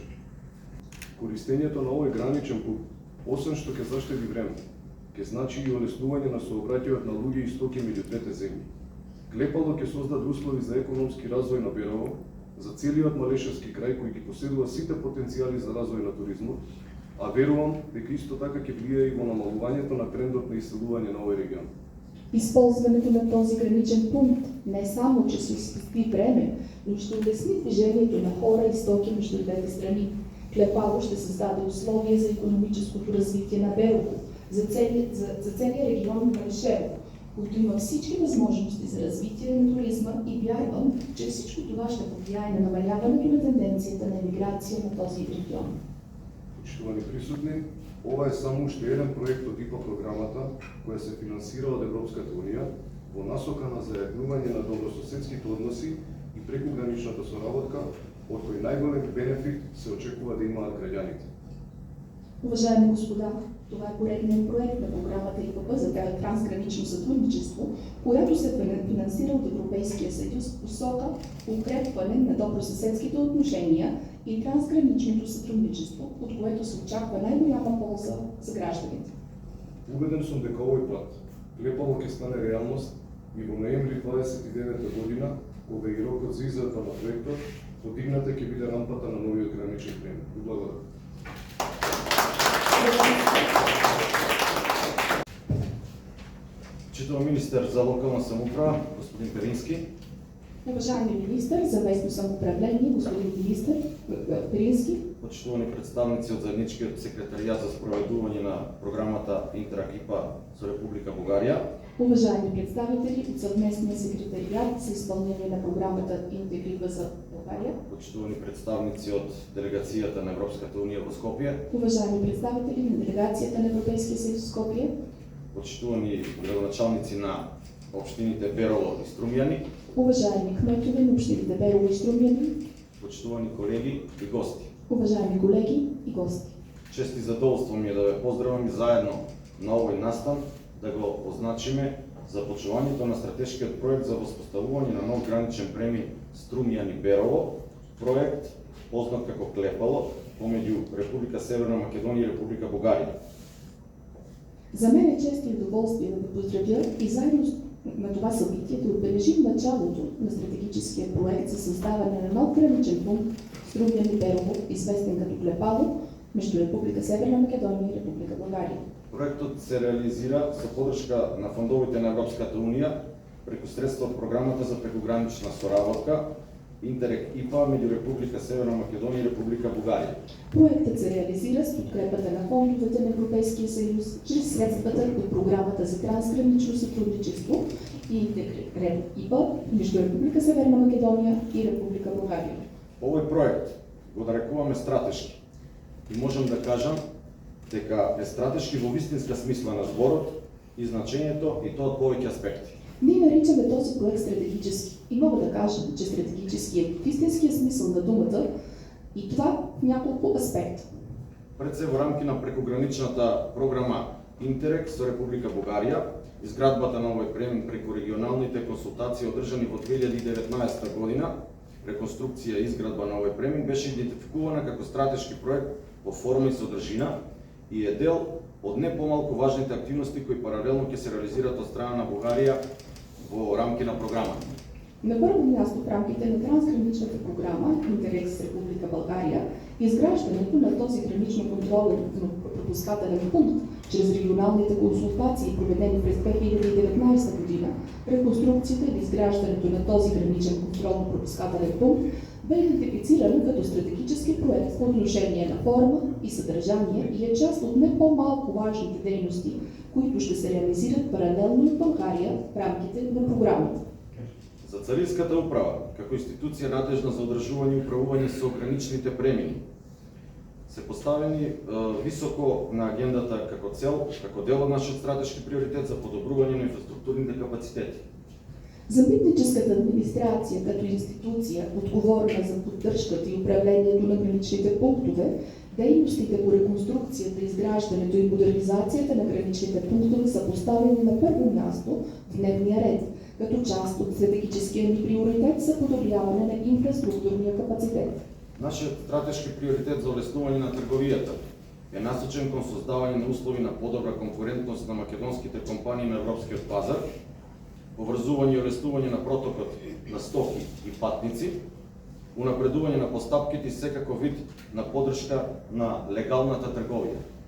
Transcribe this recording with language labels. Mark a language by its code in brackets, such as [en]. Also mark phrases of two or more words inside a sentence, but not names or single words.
[mk] Користењето на овој граничен пункт, освен што ќе заштеди време, ќе значи и олеснување на сообраќајот на луѓе и стоки меѓу двете земји. Клепало ќе создаде услови за економски развој на Берово, за целиот Малешевски крај кој ги поседува сите потенцијали за развој на туризмот, а верувам дека исто така ќе влијае и во намалувањето на трендот на иселување на овој регион. [bg] Използването на този граничен пункт не само, че ще спести време, но ще улесни движението на хора и стоки между двете страни. Клепало ще създаде условия за икономическото развитие на Берово, за целия регион на Малешево, който има всички възможности за развитие на туризма и вярвам, че всичко това ще повлияе на намаляването на тенденцията на емиграция на този регион. [mk] Почитувани присутни, ова е само уште еден проект од ИПА програмата, која се финансира од Европската унија во насока на заеднување на добрососедските односи прекуграничната соработка, од кој најголем бенефит се очекува да имаат граѓаните. [bg] Уважаеми господа, това е поредният проект на програмата ИПП за трансгранично сътрудничество, която се финансира от Европейския съюз в посока укрепване на добросъседските отношения и трансграничното сътрудничество, от което се очаква най-голяма полза за гражданите. [mk] Убеден сум дека овој пат Клепало ќе стане реалност и во ноември 29 година, кога и рокот за израдба на проектот, подигната ќе биде рампата на новиот граничен премиер. Благодарам. Почитувам министър за локална самоуправа, господин Перински. [bg] Уважаеми министър за местно самоуправление, господин министър Перински. [mk] Почитувани представници от заедничкиот секретаријат за спроведување на програмата Интерак ИПА за Република Бугарија. [bg] Уважаеми представители от съвместния секретариат за изпълнение на програмата Интерак за България. [mk] Почитувани представници от делегацијата на Европската унија во Скопје. [bg] Уважаеми представители на делегацията на Европейския съюз в Скопие. [mk] Почитувани градоначалници на општините Берово и Струмјани. [bg] Уважаеми кметове на общините Берово и Струмјани. [mk] Почитувани колеги и гости. [bg] Уважаеми колеги и гости. [mk] Чест и задоволство ми е да ве поздравам и заедно на овој настан да го означиме започнувањето на стратешкиот проект за воспоставување на нов граничен премин Струмјани-Берово, проект познат како Клепало, помеѓу Република Северна Македонија и Република Бугарија. [bg] За мен е чест и удоволствие да ви поздравя и заедно на това събитие да отбележим началото на стратегическия проект за създаване на нов граничен пункт Струмјани-Берово, известен като Клепало, между Република Северна Македонија и Република Бугарија. [mk] Проектот се реализира со поддршка на фондовите на Европската унија преку средства од програмата за прекугранична соработка Интерек ИПА меѓу Република Северна Македонија и Република Бугарија. [bg] Проектът се реализира с подкрепата на фондовете на Европейския съюз чрез средствата от програмата за трансгранично сътрудничество и Интерек ИПА между Република Северна Македонија и Република Бугарија. [mk] Овој проект го нарекуваме стратешки и можам да кажам дека е стратешки во вистинска смисла на зборот и значењето и тоа од повеќе аспекти. [bg] Ние наричаме този проект стратегически и мога да кажа, че стратегически е в истинския смисъл на думата и това в няколко аспекта. [mk] Пред се во рамки на прекуграничната програма Интерек со Република Бугарија, изградбата на овој премин преку регионалните консултации одржани во 2019 година, реконструкција и изградба на овој премин беше идентификувана како стратешки проект по форма и содржина и е дел од не помалку важните активности кои паралелно ќе се реализираат од страна на Бугарија во рамки на програмата. [bg] На първо място в рамките на трансграничната програма Интерек с Република България изграждането на този гранично контролен пропускателен пункт чрез регионалните консултации, проведени през 2019 година, реконструкцията или изграждането на този граничен контролно-пропускателен пункт бе идентифицирана като стратегически проект по отношение на форма и съдържание и е част от не по-малко важните дейности, които ще се реализират паралелно в България в рамките на програмата. [mk] За Царинската управа, како институција надежна за одржување и управување со граничните премини, се поставени високо на агендата како цел, како дел од нашиот стратешки приоритет за подобрување на инфраструктурните капацитети. [bg] За митническата администрация като институция, отговорна за поддръжката и управлението на граничните пунктове, дейностите по реконструкцията, изграждането и модернизацията на граничните пунктове са поставени на първо място в дневния ред, като част от стратегическия ни приоритет за подобряване на инфраструктурния капацитет. [mk] Нашиот стратешки приоритет за улеснување на трговијата е насочен кон создавање на услови на подобра конкурентност на македонските компании на европскиот пазар, поврзување и улеснување на протокот на стоки и патници, унапредување на постапките и секако вид на поддршка на легалната трговија.